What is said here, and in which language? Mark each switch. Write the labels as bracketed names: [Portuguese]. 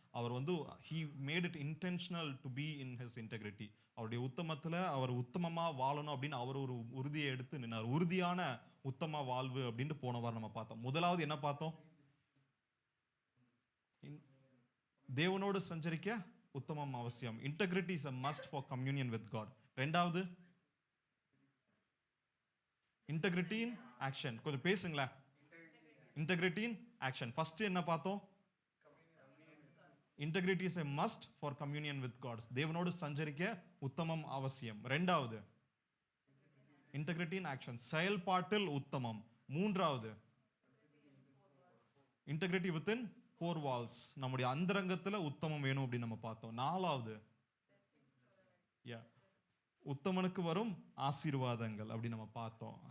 [English] அவர் he made it intentional to be in his integrity. [Tamil] அவருடைய உத்தமத்தில் அவர் உத்தமமா வாழணும் அப்படின்னு அவர் ஒரு உறுதியை எடுத்து நின்னார். உறுதியான உத்தம வாழ்வு அப்படின்னு போன வாரம் நம்ம பார்த்தோம். முதலாவது என்ன பார்த்தோம்? தேவனோடு சஞ்சரிக்க உத்தமம் அவசியம். [English] Integrity is a must for communion with God. 2வது integrity in action. [Tamil] கொஞ்சம் பேசுங்களேன். [English] Integrity in action. First [Tamil] என்ன பார்த்தோம்? [English] Integrity is a must for communion with God. [Tamil] தேவனோடு சஞ்சரிக்க உத்தமம் அவசியம். [English] 2வது integrity in action, [Tamil] செயல்பாட்டில் உத்தமம். [English] 3வது integrity within 4 walls, [Tamil] நம்முடைய அந்தரங்கத்துல உத்தமம் வேணும் அப்படின்னு நம்ம பார்த்தோம். 4வது உத்தமனுக்கு வரும் ஆசீர்வாதங்கள் அப்படின்னு நம்ம பார்த்தோம்.